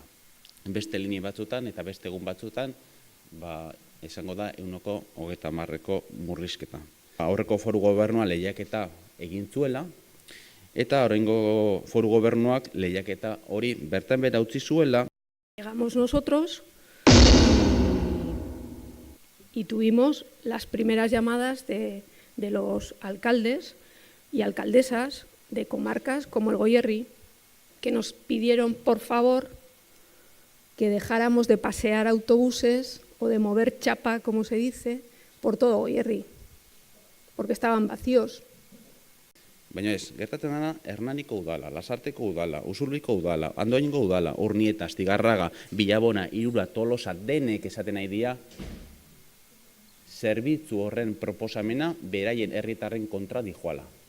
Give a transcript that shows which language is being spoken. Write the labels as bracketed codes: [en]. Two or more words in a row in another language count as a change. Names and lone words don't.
[eu] Beste linea batzutan eta beste egun batzutan izango da 50%ko murrizketa. Aurreko foru gobernua lehiaketa egin zuela eta oraingo foru gobernuak lehiaketa hori bertan behera utzi zuela. [es] Llegamos nosotros y tuvimos las primeras llamadas de los alcaldes y alcaldesas de comarcas como el Goierri, que nos pidieron, por favor, que dejáramos de pasear autobuses o de mover chapa, como se dice, por todo Goierri, porque estaban vacíos. [eu] Baina ez, gertatzen dena Hernaniko udala, Lasarteko udala, Usurbiko udala, Andoaingo udala, Urnieta, Astigarraga, Bilabona, Irura, Tolosa, denek esaten nahi dira, zerbitzu horren proposamena beraien herritarren kontra dijoala.